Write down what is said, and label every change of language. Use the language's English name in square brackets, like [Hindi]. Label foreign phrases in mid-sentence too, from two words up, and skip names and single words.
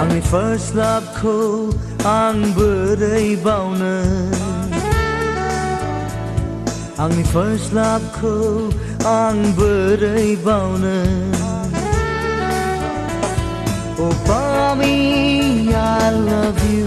[English] first love- [Bodo] खौ आं बोरै बावनो आंनि [English] first love- [Bodo] खौ आं बोरै बावनो Oh Bami, [English] I love